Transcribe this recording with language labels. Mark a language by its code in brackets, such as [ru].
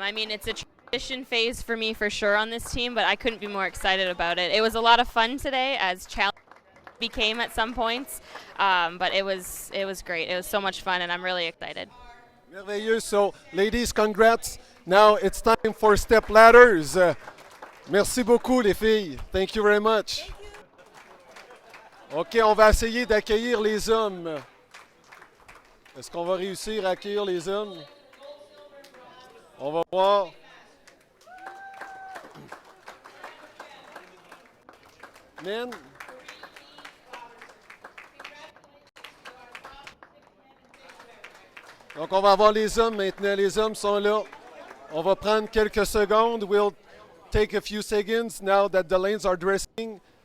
[en] I mean, it's a transition phase for me for sure on this team, but I couldn't be more excited about it. It was a lot of fun today, as challenging became at some points, but it was great. It was so much fun, and I'm really excited. [fr] Merveilleux. [en] So, ladies, congrats. Now it's time for step ladders. [fr] Merci beaucoup, les filles. [en] Thank you very much. [fr] OK, on va essayer d'accueillir les hommes. Est-ce qu'on va réussir à accueillir les hommes? On va voir. [en] Men. [fr] Donc, on va avoir les hommes maintenant. Les hommes sont là. On va prendre quelques secondes. [en] We'll take a few seconds now that the lanes are dressing.